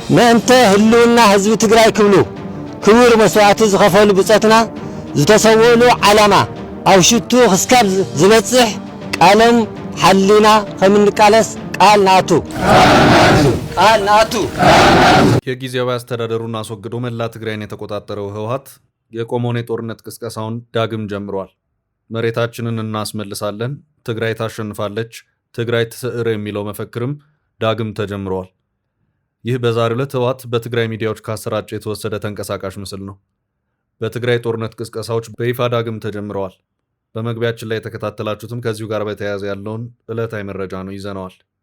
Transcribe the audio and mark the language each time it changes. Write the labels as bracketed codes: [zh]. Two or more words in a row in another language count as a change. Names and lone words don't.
[ti] ምእንተ ህልውና ህዝቢ ትግራይ ክብሉ ክቡር መስዋዕቲ ዝኸፈሉ ብፀትና ዝተሰወሉ ዓላማ ኣብ ሽቱ ክስካብ ዝበጽሕ ቃለም ሓሊና ከምንቃለስ ቃል ናቱ [am] የጊዜያዊ አስተዳደሩን አስወግዶ መላ ትግራይን የተቆጣጠረው ህወሓት የቆመውን የጦርነት ቅስቀሳውን ዳግም ጀምሯል። መሬታችንን እናስመልሳለን፣ ትግራይ ታሸንፋለች፣ [ti] ትግራይ ትስዕር [am] የሚለው መፈክርም ዳግም ተጀምሯል። ይህ በዛሬው ዕለት ህወሓት በትግራይ ሚዲያዎች ካሰራጨ የተወሰደ ተንቀሳቃሽ ምስል ነው። በትግራይ ጦርነት ቅስቀሳዎች በይፋ ዳግም ተጀምረዋል። በመግቢያችን ላይ የተከታተላችሁትም ከዚሁ ጋር በተያያዘ ያለውን ዕለታዊ መረጃ ነው ይዘነዋል።